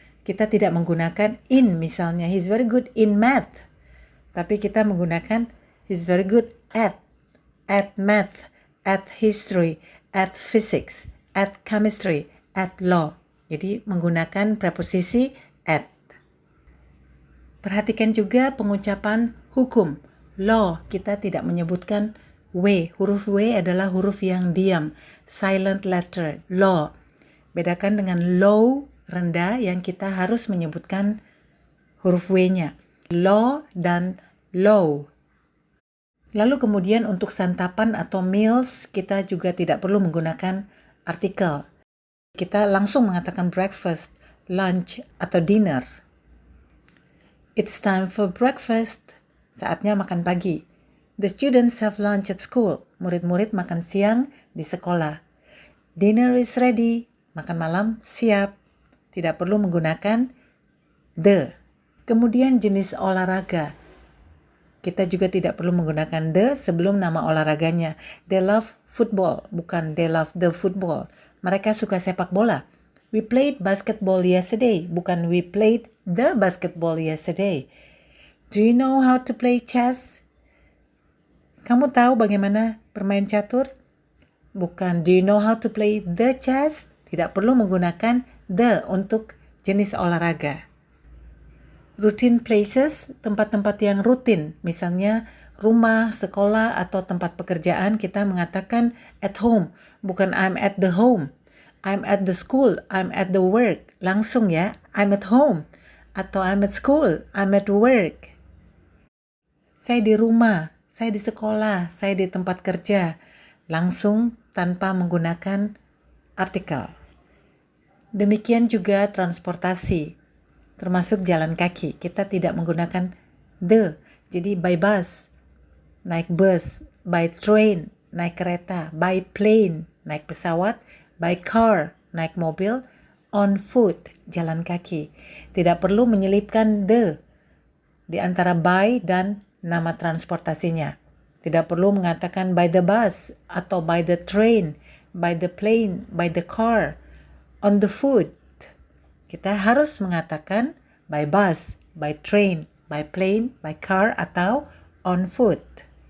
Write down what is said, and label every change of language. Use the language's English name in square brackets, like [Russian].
[Indonesian] Kita tidak menggunakan in misalnya. [English] He's very good in math. [Indonesian] Tapi kita menggunakan [English] he's very good at math, at history, at physics, at chemistry, at law. [Indonesian] Jadi menggunakan preposisi at. Perhatikan juga pengucapan hukum. Law, kita tidak menyebutkan W. Huruf W adalah huruf yang diam. [English] Silent letter, law. [Indonesian] Bedakan dengan low, rendah, yang kita harus menyebutkan huruf W-nya. Law dan low. Lalu kemudian untuk santapan atau meals, kita juga tidak perlu menggunakan artikel. Kita langsung mengatakan breakfast, lunch, atau dinner. [English] It's time for breakfast. [Indonesian] Saatnya makan pagi. [English] The students have lunch at school. [Indonesian] Murid-murid makan siang di sekolah. [English] Dinner is ready. [Indonesian] Makan malam siap. Tidak perlu menggunakan the. Kemudian jenis olahraga. Kita juga tidak perlu menggunakan the sebelum nama olahraganya. [English] They love football, [Indonesian] bukan [English] they love the football. [Indonesian] Mereka suka sepak bola. [English] We played basketball yesterday, [Indonesian] bukan [English] we played the basketball yesterday. Do you know how to play chess? [Indonesian] Kamu tahu bagaimana bermain catur? Bukan [English] do you know how to play the chess? [Indonesian] Tidak perlu menggunakan the untuk jenis olahraga. [English] Routine places, [Indonesian] tempat-tempat yang rutin, misalnya rumah, sekolah, atau tempat pekerjaan, kita mengatakan [English] at home, [Indonesian] bukan [English] I'm at the home. I'm at the school, I'm at the work. [Indonesian] Langsung ya, [English] I'm at home. [Indonesian] Atau [English] I'm at school, I'm at work. [Indonesian] Saya di rumah, saya di sekolah, saya di tempat kerja. Langsung tanpa menggunakan artikel. Demikian juga transportasi, termasuk jalan kaki. Kita tidak menggunakan the. Jadi [English] by bus, [Indonesian] naik bus, [English] by train, [Indonesian] naik kereta, [English] by plane, [Indonesian] naik pesawat, [English] by car, [Indonesian] naik mobil, [English] on foot, [Indonesian] jalan kaki. Tidak perlu menyelipkan the di antara by dan nama transportasinya. Tidak perlu mengatakan [English] by the bus [Indonesian] atau [English] by the train, by the plane, by the car, on the foot. [Indonesian] Kita harus mengatakan [English] by bus, by train, by plane, by car, [Indonesian] atau [English] on foot.